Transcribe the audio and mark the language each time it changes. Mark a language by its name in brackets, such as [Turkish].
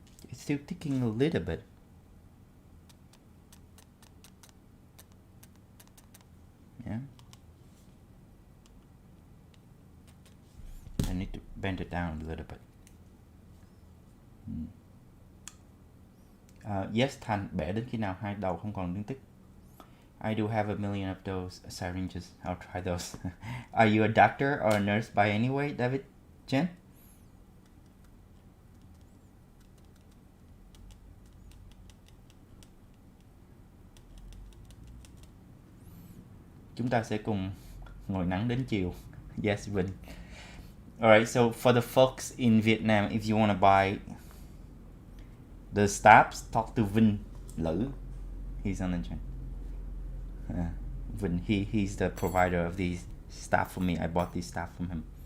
[English] It's still ticking a little bit. Yeah. I need to bend it down a little bit. [Vietnamese] Yes, Thành, bẻ đến khi nào hai đầu không còn liên tích. [English] I do have a million of those syringes. I'll try those. Are you a doctor or a nurse by any way, David Chen? [Vietnamese] Chúng ta sẽ cùng ngồi nắng đến chiều. [English] Yes, Vinh. Alright, so for the folks in Vietnam, if you want to buy the stabs, talk to Vinh Lữ. He's on the channel. Vinh, he's the provider of these staff for me. I bought these staff from him.